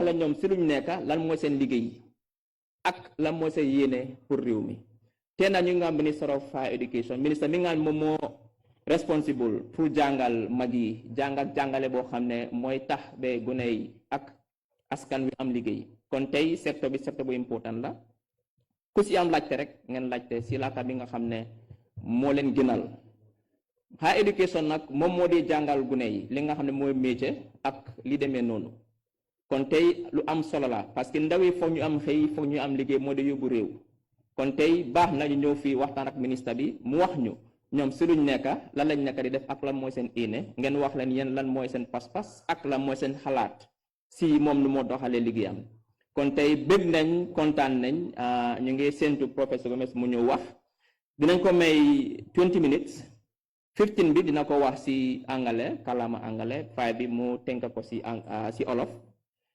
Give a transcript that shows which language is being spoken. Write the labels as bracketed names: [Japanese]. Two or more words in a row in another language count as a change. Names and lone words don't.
[Wolof] la ñom ci luñ nekk lan moy seen liggéey ak la mo se yene pour réew mi tena ñu nga [English] Minister of Higher Education [Wolof] ministre mi nga momo responsible pour jangal magi jangale bo xamne moy tax be guney ak askan wi am liggéey kon tay secteur bu important la ku ci am laajte rek ngeen laajte ci la ka bi nga xamne mo leen gënal [English] higher education [Wolof] nak mom modi jangal guney li nga xamne moy métier ak li démé nonu kon tay lu am solo la [French] parce que [Wolof] ndaw yi foog ñu am xey foog ñu am liggéey moo de yóbbu réew kon tay baax nañu ñëw fii waxtaan ak ministre bi mu wax ñu ñoom si luñ nekka lan lañ nekka di def ak lan mooy seen iine ngeen wax leen yéen lan mooy seen pas-pas ak lan mooy seen xalaat si moom lu moo doxalee liggéeyam kon tay bëgg nañ kontaan nañ ñu ngi séntu Professeur Gomez mu ñëw wax dinañ ko may 20 minutes 15 bi dina ko wax si angale kalama angale 5 bi mu tënk ko si olof